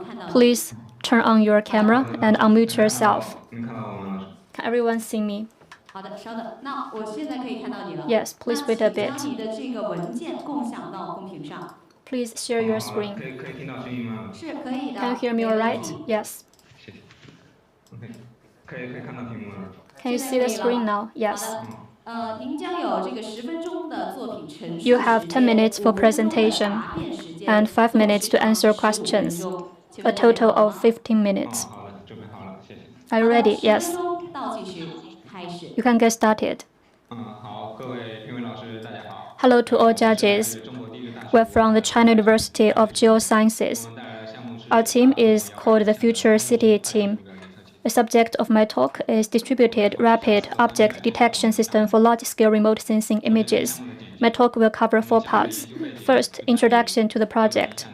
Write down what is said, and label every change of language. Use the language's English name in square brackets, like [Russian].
[English] Please turn on your camera and unmute yourself. Can everyone see me? [Chinese] 好的，稍等。那我现在可以看到你了。 [English] Yes, please wait a [Chinese] 将 [English] bit. [Chinese] 你的这个文件共享到公屏上。 [English] Please share your screen. [Chinese] 可以听到声音吗？是可以的。 [English] Can you hear me all right? Yes. [Chinese] 谢谢。OK，可以看到屏幕了。 [English] Can you see the screen now? Yes. [Chinese] 您将有这个10分钟的作品陈述 [English] You have 10 minutes for presentation and 5 minutes to answer questions. A total of 15 minutes. [Chinese] 好了，准备好了，谢谢。 [English] Are you ready? Yes. [Chinese] 倒计时开始。 [English] You can get started. [Chinese] 好，各位评委老师，大家好。 [English] Hello to all judges. [Chinese] 中国地质大学 [English] We're from the China University of Geosciences. [Chinese] 带来的项目是 [English] Our team is called the Future City Team. The subject of my talk is Distributed Rapid Object Detection System for Large-Scale Remote Sensing Images. My talk will cover 4 parts. First, introduction to the project.